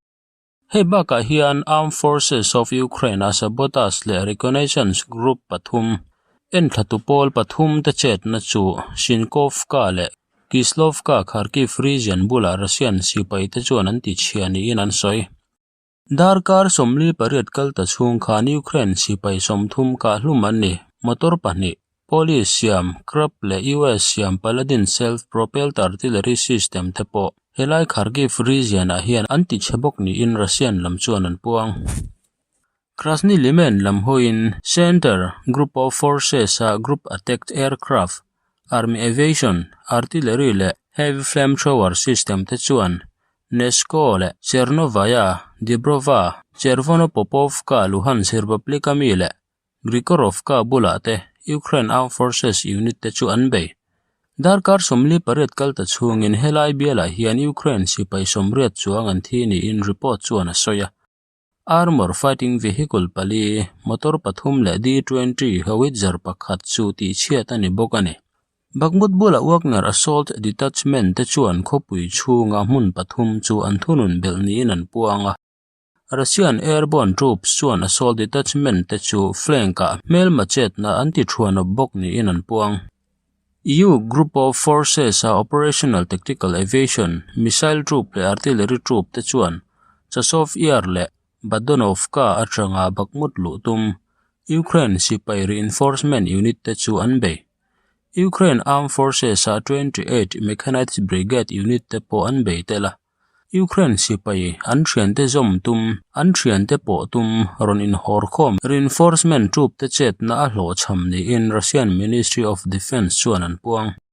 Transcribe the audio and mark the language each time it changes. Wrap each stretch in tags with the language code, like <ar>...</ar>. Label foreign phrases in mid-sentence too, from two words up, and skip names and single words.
<lus>Hei baka hian</lus> <en>Armed Forces of Ukraine</en> <lus>a sabotage le</lus> <en>reconnaissance group</en> <lus>pathum en thatupol pathum te chet na chu Shinkovka le Kislovka Kharkiv region bula Russian sipai te chuan an ti chiani in an soi Darkar somli pariat kalta chung khan Ukraine sipai somthum ka hlum an ni motor pahni police siam Krab le US siam Paladin</lus> <en>self-propelled artillery system</en> <lus>te po helai Kharkiv region a hian an ti chebok ni in Russian lam chuan an puang Krasny Liman lam hoin Center Group of Forces a</lus> <en>group attacked aircraft Army Aviation Artillery</en> <lus>le</lus> <en>Heavy Flamethrower System</en> <lus>te chuan Nesko le Chernovaya Dibrova Chervonopopovka Luhansk Republic mi le Grigorovka bulate</lus> <en>Ukraine Armed Forces unit</en> <lus>te chu an bei Darkar somli paret kalta chungin helai biala hian Ukraine sipai somriat chuang an thi ni in report chuan a soya</lus> <en>Armor fighting vehicle</en> <lus>pali motor pathum le D20 Howitzer pakhat chu ti chiat ani bokani Bakhmut bula</lus> <en>Wagner assault detachment</en> <lus>te chuan khopui chunga mun pathum chu an thunun bel ni in an puanga</lus> <en>Russian airborne troops</en> <lus>chuan</lus> <en>assault detachment</en> <lus>te chu flanka melmachet na anti thuan bok ni in an puang</lus> <en>EU group of forces</en> <lus>a</lus> <en>operational tactical aviation missile troop</en> <lus>le</lus> <en>artillery troop</en> <lus>te chuan Chasov Yar le Badonovka atanga Bakhmut lutum Ukraine sipai</lus> <en>reinforcement unit</en> <lus>te chu an bei</lus> <en>Ukraine Armed Forces</en> <lus>a</lus> <en>28 Mechanized Brigade unit</en> <lus>te po an bei tela Ukraine sipai an thian te zom tum an thian te po tum ron in horkhom</lus> <en>reinforcement troop</en> <lus>te chet na a hlo cham ni in Russian Ministry of Defense chuan an puang</lus>